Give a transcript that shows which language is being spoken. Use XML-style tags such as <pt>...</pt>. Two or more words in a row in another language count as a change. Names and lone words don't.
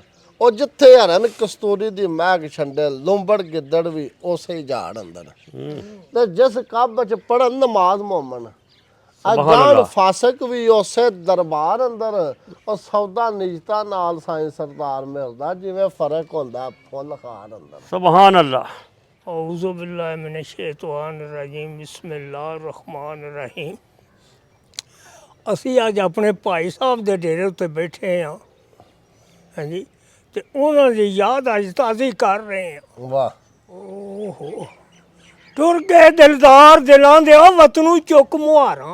<pa>ਉਹ ਜਿੱਥੇ ਹਰਨ ਕਸਤੂਰੀ ਦੀ ਮਹਿਕ ਛੰਡੇ, ਲੂੰਬੜ ਗਿੱਦੜ ਵੀ ਉਸੇ ਝਾੜ ਅੰਦਰ। ਤੇ ਜਿਸ ਕੱਬ ਚ ਪੜਨ ਨਮਾਜ਼ ਮੋਮਨ, ਅਜਾਨ ਫਾਸਕ ਵੀ ਉਸੇ ਦਰਬਾਰ ਅੰਦਰ। ਉਹ ਸੌਦਾ ਨਿਜਤਾ ਨਾਲ ਸਾਈਂ ਸਰਦਾਰ ਮਿਲਦਾ, ਜਿਵੇਂ ਫਰਕ ਹੁੰਦਾ ਫੁੱਲ ਖਾਰ ਅੰਦਰ।</pa> <ar>سبحان الله. أعوذ بالله من الشيطان الرجيم بسم الله الرحمن الرحيم.</ar> <pa>ਅਸੀਂ ਅੱਜ ਆਪਣੇ ਭਾਈ ਸਾਹਿਬ ਦੇ ਡੇਰੇ ਉੱਤੇ ਬੈਠੇ ਹਾਂ, ਹਾਂਜੀ, ਤੇ ਉਹਨਾਂ ਦੀ ਯਾਦ ਅੱਜ ਤਾਜ਼ੀ ਕਰ ਰਹੇ ਹਾਂ। ਵਾਹ ਓਹੋ, ਟੁਰ ਗਏ ਦਿਲਦਾਰ ਦਿਲਾਂ ਦੇ ਉਹ ਵਤਨੂ ਚੁੱਕ ਮੁਹਾਰਾਂ,</pa>